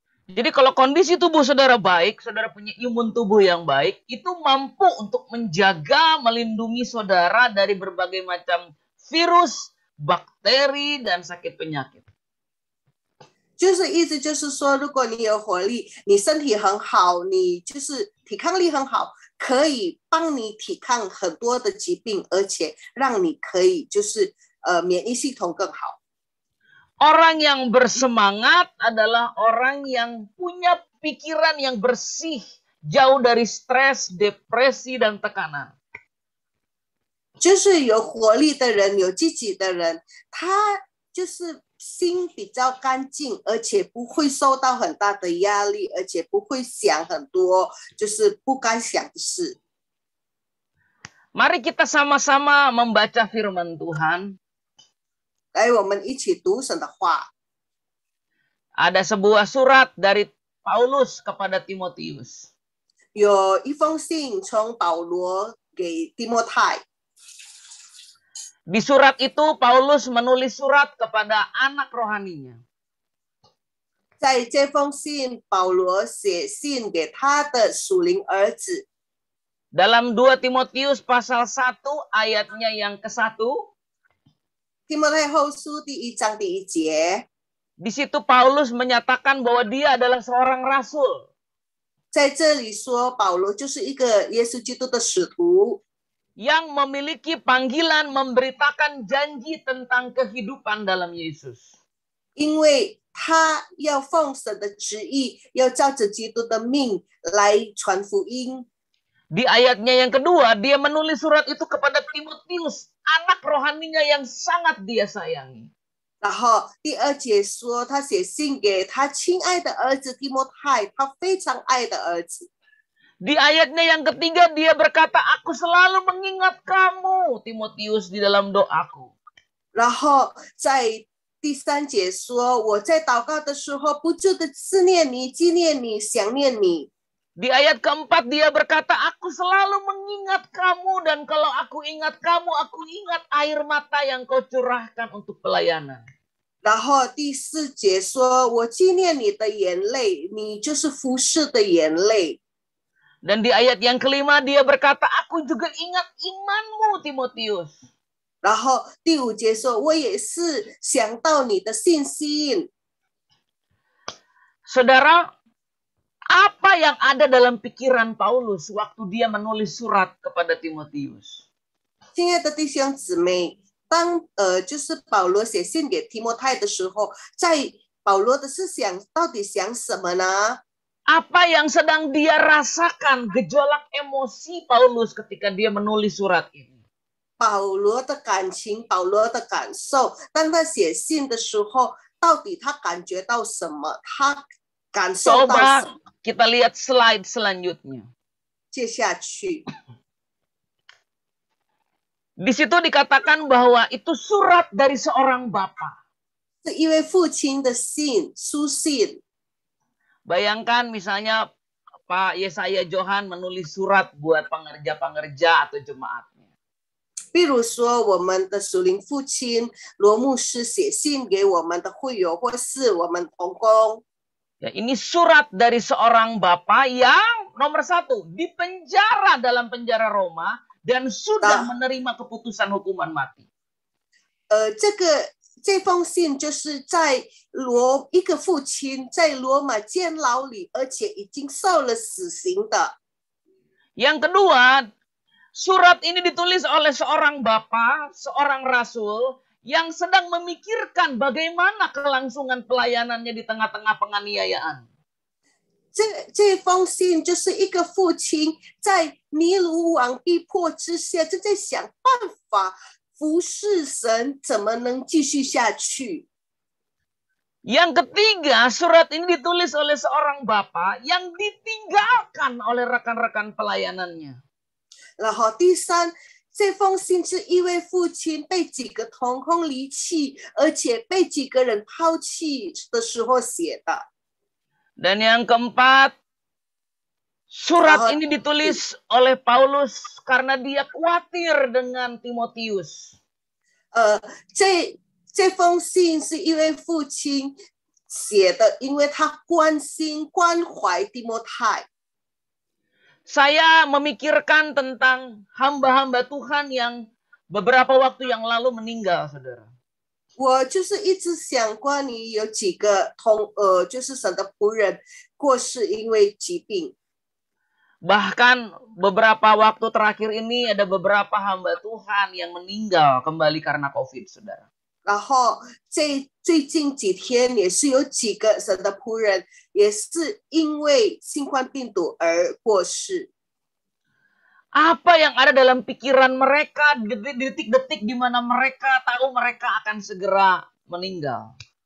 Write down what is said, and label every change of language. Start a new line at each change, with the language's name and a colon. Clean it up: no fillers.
Indonesian: Jadi kalau kondisi tubuh saudara baik, saudara punya imun tubuh yang baik, itu mampu untuk menjaga, melindungi saudara dari berbagai macam virus, bakteri, dan sakit penyakit.
Chinese: 就是意思就是说，如果你有活力，你身体很好，你就是抵抗力很好，可以帮你抵抗很多的疾病，而且让你可以就是免疫系统更好。
Indonesian: Orang yang bersemangat adalah orang yang punya pikiran yang bersih, jauh dari stres, depresi, dan tekanan.
Chinese: 就是有活力的人，有积极的人，他就是心比较干净，而且不会受到很大的压力，而且不会想很多就是不该想的事。
Indonesian: Mari kita sama-sama membaca firman Tuhan.
Chinese: 来，我们一起读神的话。
Indonesian: Ada sebuah surat dari Paulus kepada Timotius.
Chinese: 有一封信从保罗给提摩太。
Indonesian: Di surat itu Paulus menulis surat kepada anak rohaninya.
Chinese: 在这封信，保罗写信给他的属灵儿子。
Indonesian: Dalam 2 Timotius pasal 1 ayatnya yang ke-1,
Chinese: 提摩太后书第1章第1节，
Indonesian: di situ Paulus menyatakan bahwa dia adalah seorang rasul.
Chinese: 在这里说保罗就是一个耶稣基督的使徒，
Indonesian: yang memiliki panggilan memberitakan janji tentang kehidupan dalam Yesus.
Chinese: 因为他要奉神的旨意，要照着基督的命来传福音。
Indonesian: Di ayatnya yang kedua, dia menulis surat itu kepada Timotius, anak rohaninya yang sangat dia sayangi.
Chinese: 然后第2节说，他写信给他亲爱的儿子提摩太，他非常爱的儿子。
Indonesian: Di ayatnya yang ketiga, dia berkata, aku selalu mengingat kamu, Timotius, di dalam doaku.
Chinese: 然后在第3节说，我在祷告的时候，不住的思念你、纪念你、想念你。
Indonesian: Di ayat keempat, dia berkata, aku selalu mengingat kamu, dan kalau aku ingat kamu, aku ingat air mata yang kau curahkan untuk pelayanan.
Chinese: 然后第4节说，我纪念你的眼泪，你就是服侍的眼泪。
Indonesian: Dan di ayat yang kelima, dia berkata, aku juga ingat imanmu, Timotius.
Chinese: 然后第5节说，我也是想到你的信心。
Indonesian: Saudara, apa yang ada dalam pikiran Paulus waktu dia menulis surat kepada Timotius?
Chinese: 亲爱的弟兄姊妹，当就是保罗写信给提摩太的时候，在保罗的思想到底想什么呢？
Indonesian: Apa yang sedang dia rasakan, gejolak emosi Paulus ketika dia menulis surat ini?
Chinese: 保罗的感情，保罗的感受，当他写信的时候，到底他感觉到什么？他感受到什么？
Indonesian: Coba kita lihat slide selanjutnya.
Chinese: 接下去，
Indonesian: Di situ dikatakan bahwa itu surat dari seorang bapak.
Chinese: 是一位父亲的信，书信。
Indonesian: Bayangkan misalnya Pak Yesaya Johan menulis surat buat pengerja-pengerja atau jemaatnya.
Chinese: 比如说，我们的属灵父亲罗牧师写信给我们的会友，或是我们同工。
Indonesian: Ya, ini surat dari seorang bapak yang nomor 1 dipenjara dalam penjara Roma dan sudah menerima keputusan hukuman mati.
Chinese: 这个这封信就是在一个父亲在罗马监牢里，而且已经受了死刑的。
Indonesian: Yang kedua, surat ini ditulis oleh seorang bapak, seorang rasul yang sedang memikirkan bagaimana kelangsungan pelayanannya di tengah-tengah penganiayaan.
Chinese: 这封信就是一个父亲在尼禄王逼迫之下，正在想办法服侍神，怎么能继续下去。
Indonesian: Yang ketiga, surat ini ditulis oleh seorang bapak yang ditinggalkan oleh rekan-rekan pelayanannya.
Chinese: 然后第三，这封信是一位父亲被几个同工离弃，而且被几个人抛弃的时候写的。
Indonesian: Dan yang keempat, surat ini ditulis oleh Paulus karena dia khawatir dengan Timotius.
Chinese: 这封信是一位父亲写的，因为他关心关怀提摩太。
Indonesian: Saya memikirkan tentang hamba-hamba Tuhan yang beberapa waktu yang lalu meninggal, saudara.
Chinese: 我就是一直想关于有几个就是神的仆人过世因为疾病。
Indonesian: Bahkan beberapa waktu terakhir ini ada beberapa hamba Tuhan yang meninggal kembali karena COVID, saudara.
Chinese: 然后最近几天也是有几个神的仆人也是因为新冠病毒而过世。
Indonesian: Apa yang ada dalam pikiran mereka di detik-detik di mana mereka tahu mereka akan segera meninggal?